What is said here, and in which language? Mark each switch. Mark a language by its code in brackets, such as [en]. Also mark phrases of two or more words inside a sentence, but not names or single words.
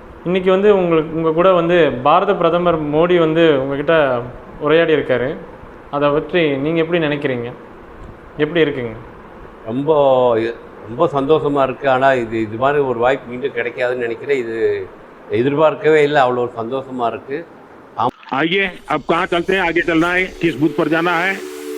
[ta] இன்னைக்கு வந்து உங்கள் கூட வந்து பாரத பிரதமர் மோடி வந்து உங்ககிட்ட உரையாடி இருக்காரு. அதை பற்றி நீங்கள் எப்படி நினைக்கிறீங்க? எப்படி இருக்குங்க? ரொம்ப ரொம்ப சந்தோஷமா இருக்கு. ஆனால் இது மாதிரி ஒரு வாய்ப்பு மீண்டும் கிடைக்காதுன்னு நினைக்கிறேன். இது எதிர்பார்க்கவே இல்லை. அவ்வளோ ஒரு சந்தோஷமா இருக்கு. [hi] आइए अब कहाँ चलते हैं, आगे चलना है, किस बूथ पर जाना है?